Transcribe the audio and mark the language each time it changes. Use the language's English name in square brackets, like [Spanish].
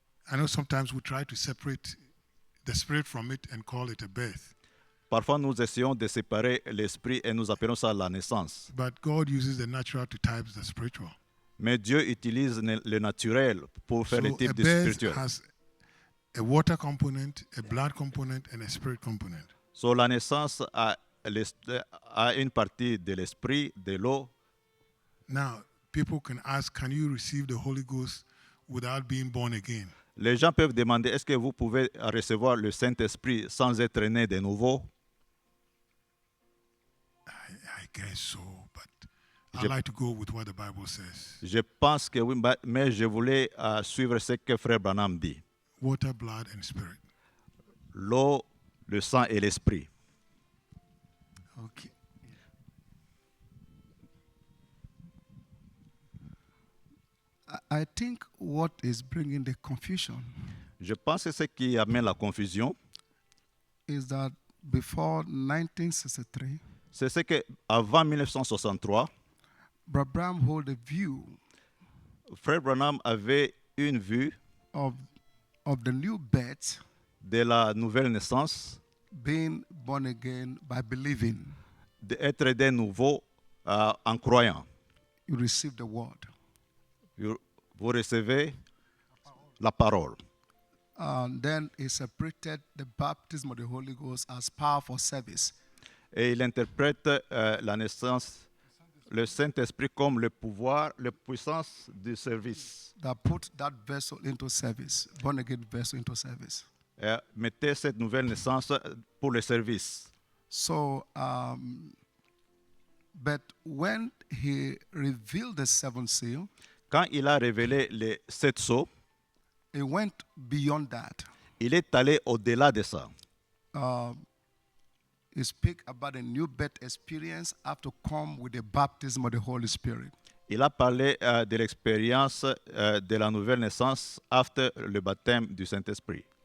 [English] I know sometimes we try to separate the spirit from it and call it a birth. [French] Parfois, nous essayons de séparer l'esprit et nous appelons ça la naissance. [English] But God uses the natural to type the spiritual. [French] Mais Dieu utilise le naturel pour faire le [English] So a [French] type de [English] birth [French] spirituel. [English] has a water component, a blood component, and a spirit component. [French] So, la naissance a une partie de l'esprit, de l'eau. [English] Now, people can ask, can you receive the Holy Ghost without being born again? [French] Les gens peuvent demander, est-ce que vous pouvez recevoir le Saint-Esprit sans être né de nouveau? [English] I guess so, but I like to go with what the Bible says. [French] Je pense que oui, mais je voulais suivre ce que Frère Branham dit. [English] Water, blood, and spirit. [French] L'eau, le sang et l'esprit. [English] Okay. I think what is bringing the confusion [French] Je pense que ce qui amène la confusion, [English] is that before 1963, [French] c'est ce que avant 1963, [English] Brabham hold a view [French] Frère Branham avait une vue [English] of the new birth [French] de la nouvelle naissance, [English] being born again by believing. [French] d'être de nouveau en croyant. [English] You receive the word. [French] Vous recevez la parole. [English] And then he separated the baptism of the Holy Ghost as power for service. [French] Et il interprète la naissance, le Saint-Esprit comme le pouvoir, la puissance du service. [English] That put that vessel into service, born again vessel into service. [French] Mettez cette nouvelle naissance pour le service. [English] So, but when he revealed the seventh seal, [French] Quand il a révélé les 7 sceaux, [English] he went beyond that. [French] il est allé au-delà de ça. [English] He speak about a new birth experience have to come with the baptism of the Holy Spirit. [French] Il a parlé de l'expérience de la nouvelle naissance after le baptême du Saint-Esprit.